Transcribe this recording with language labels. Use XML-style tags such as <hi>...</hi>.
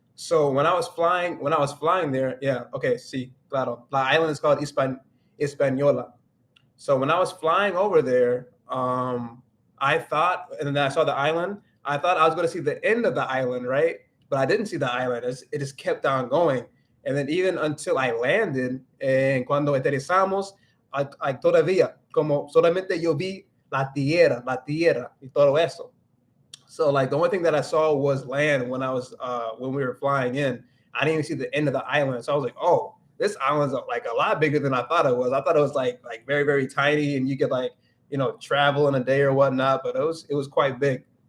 <en>So when I was flying there, yeah, okay, sí, claro. The island is called Hispaniola. So when I was flying over there, I thought, and then I saw the island. I thought I was going to see the end of the island, right? But I didn't see the island. It just kept on going.</en> <es>And then even until I landed, and cuando aterrizamos, I todavía, como solamente yo vi la tierra, y todo eso.</es> <en>So like the only thing that I saw was land when we were flying in. I didn't even see the end of the island. So I was like, oh, this island's like a lot bigger than I thought it was. I thought it was like very, very tiny, and you could like, travel in a day or whatnot, but it was quite big.</en>